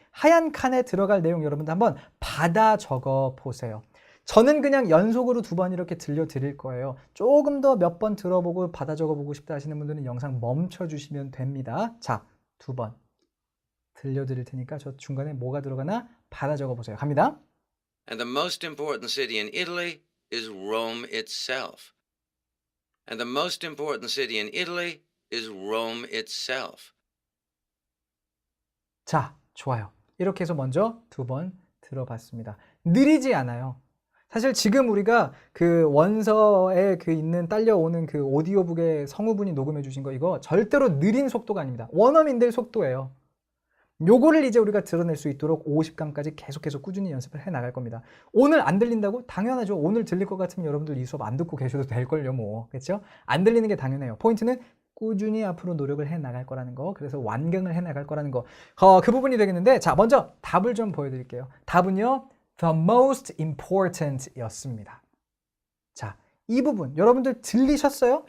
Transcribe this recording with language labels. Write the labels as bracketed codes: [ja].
[ko] 하얀 칸에 들어갈 내용 여러분들 한번 받아 적어 보세요. 저는 그냥 연속으로 2번 이렇게 들려드릴 거예요. 조금 더 몇 번 들어보고 받아 적어보고 싶다 하시는 분들은 영상 멈춰주시면 됩니다. 자, 2번. 들려드릴 테니까 저 중간에 뭐가 들어가나 받아 적어 보세요. 갑니다. [en] And the most important city in Italy is Rome itself. And the most important city in Italy is Rome itself. [ko] 자, 좋아요. 이렇게 해서 먼저 2번 들어봤습니다. 느리지 않아요. 사실 지금 우리가 그 원서에 그 있는 딸려오는 그 오디오북에 성우분이 녹음해 주신 거 이거 절대로 느린 속도가 아닙니다. 원어민들 속도예요. 요거를 이제 우리가 드러낼 수 있도록 50강까지 계속해서 꾸준히 연습을 해 나갈 겁니다. 오늘 안 들린다고? 당연하죠. 오늘 들릴 것 같으면 여러분들 이 수업 안 듣고 계셔도 될걸요, 뭐. 그렇죠? 안 들리는 게 당연해요. 포인트는 꾸준히 앞으로 노력을 해 나갈 거라는 거. 그래서 완경을 해 나갈 거라는 거. 그 부분이 되겠는데, 자, 먼저 답을 좀 보여드릴게요. 답은요, [en] the most important [ko] 였습니다. 자, 이 부분 여러분들 들리셨어요?